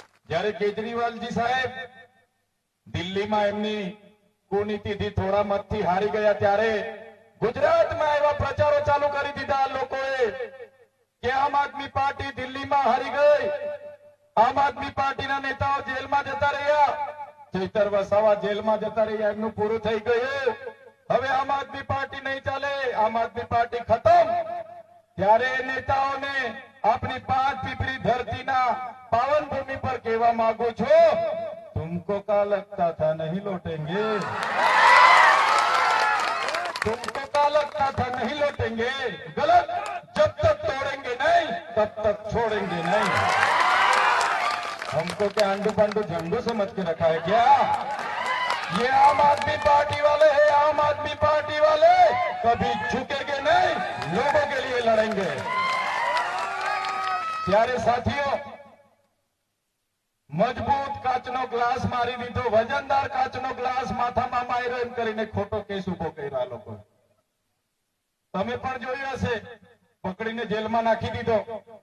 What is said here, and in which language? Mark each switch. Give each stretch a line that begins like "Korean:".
Gujarati: જ્યારે કેજરીવાલજી સાહેબ દિલ્હીમાં એમની કુનીતિથી થોડા મતથી હારી ગયા, ત્યારે ગુજરાતમાં એવા પ્રચારો ચાલુ કરી દીધા આ લોકોએ કે આમ આદમી પાર્ટી દિલ્હીમાં હારી ગઈ, આમ આદમી પાર્ટીના નેતાઓ જેલમાં જતા રહ્યા, ચૈતર વસાવા જેલમાં જતા રહ્યા, એમનું પૂરું થઈ ગયું, હવે આમ આદમી પાર્ટી નહીં ચાલે, આમ આદમી પાર્ટી ખતમ. ત્યારે નેતાઓને આપણી 5 પીપળી ધરતીના પાવન ભૂમિ પર કહેવા માંગુ છું,
Hindi: तुमको क्या लगता था नहीं लौटेंगे, तुमको क्या लगता था नहीं लौटेंगे, गलत. जब तक तोड़ेंगे नहीं तब तक छोड़ेंगे नहीं. हमको क्या अंडू पंडू झंडू समझ के रखा है क्या? ये आम आदमी पार्टी वाले हैं, आम आदमी पार्टी वाले कभी झुकेंगे नहीं, लोगों के लिए लड़ेंगे.
Gujarati: ત્યારે સાથીઓ, મજબૂત કાચનો ગ્લાસ મારી દીધો, વજનદાર કાચનો ગ્લાસ માથામાં માર્યો એમ કરીને ખોટો કેસ ઉભો કર્યો લોકો. તમે પણ જોયું હશે, પકડીને જેલમાં નાખી દીધો.